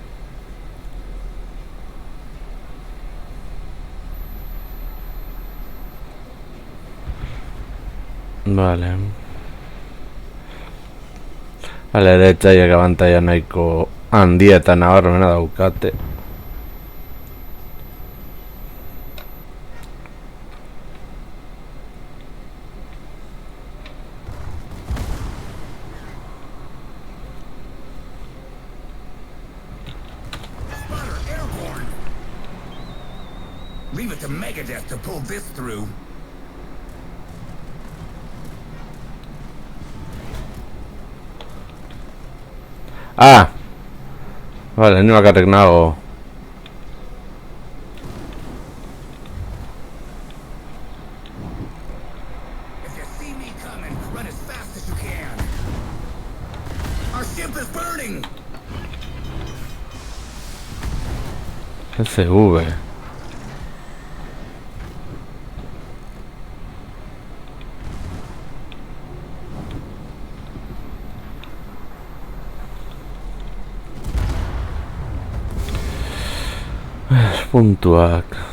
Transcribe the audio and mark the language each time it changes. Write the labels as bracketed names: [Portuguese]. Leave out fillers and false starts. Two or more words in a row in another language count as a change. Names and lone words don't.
[Basque] Vale. Hala ere etxaiak abantaia nahiko handia eta nabarmena daukate. [English] Leave it to Megadeth to pull this through. Ah! [Basque] Vale, ni bakarrik nago. [English] If you see me coming, run as fast as you can. Our ship is burning! SV. [Basque] Puntuak.